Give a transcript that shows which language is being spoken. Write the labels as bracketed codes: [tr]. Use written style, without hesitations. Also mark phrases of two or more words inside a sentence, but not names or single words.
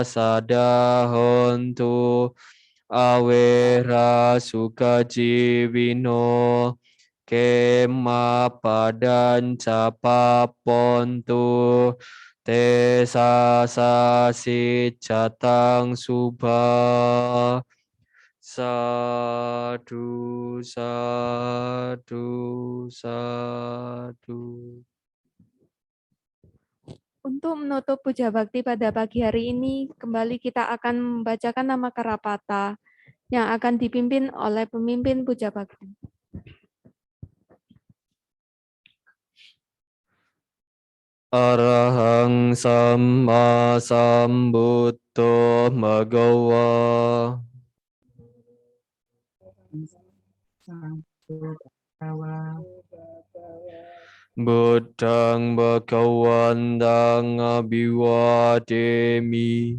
[pi] sadahontu awera sukajivino kema padan capapontu te sasasi catang subha sadu sadu sadu. [id] Untuk menutup puja bakti pada pagi hari ini, kembali kita akan membacakan nama Karapata yang akan dipimpin oleh pemimpin puja bakti. [pi] Arahang Samma Sambuddho Bhagawa Buddhang Bhagawantang Abhiwademi